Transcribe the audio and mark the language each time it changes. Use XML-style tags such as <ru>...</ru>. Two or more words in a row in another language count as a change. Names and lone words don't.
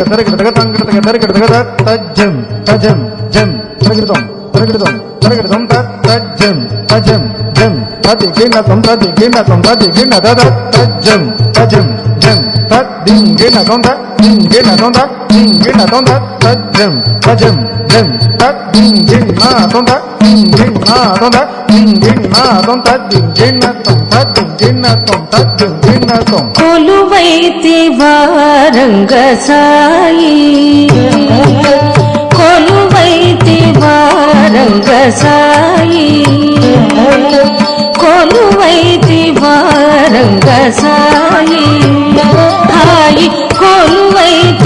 <te>tam kirtaga tajam tajam jam kirtaga tam tajam tajam jam tadi gena tam dada tajam tajam jam tading gena tam tajam tajam jam tading gena tam కొలువైతి వారంగ సాయి, కొలువైతి వారంగ సాయి, కొలువైతి వారంగ సాయి, హాయి కొలువైతి</te>